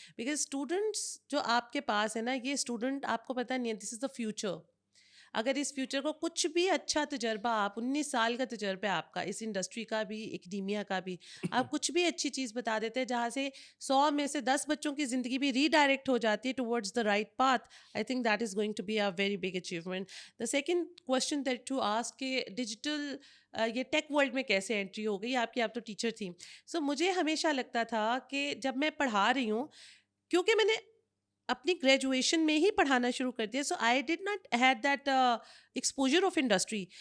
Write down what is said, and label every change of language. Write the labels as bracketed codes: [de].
[en] because [ur] students جو آپ کے پاس ہے نا, یہ اسٹوڈنٹ آپ کو پتہ نہیں ہے, [en] This is the future. [ur] اگر اس فیوچر کو کچھ بھی اچھا تجربہ, آپ 19 سال کا تجربہ آپ کا اس انڈسٹری کا بھی ایکڈیمیا کا بھی, آپ کچھ بھی اچھی چیز بتا دیتے ہیں جہاں سے 100 میں سے 10 بچوں کی زندگی بھی ری ڈائریکٹ ہو جاتی ہے [en] Towards the right path. I think that is going to be a very big achievement. The second question that to ask [ur] کہ ڈیجیٹل یہ ٹیک ورلڈ میں کیسے انٹری ہو گئی آپ کی, آپ تو ٹیچر تھیں. سو مجھے ہمیشہ لگتا تھا کہ جب میں پڑھا رہی ہوں, کیونکہ میں نے اپنی گریجویشن میں ہی پڑھانا شروع کر دیا, [en] So I did not had that exposure of industry.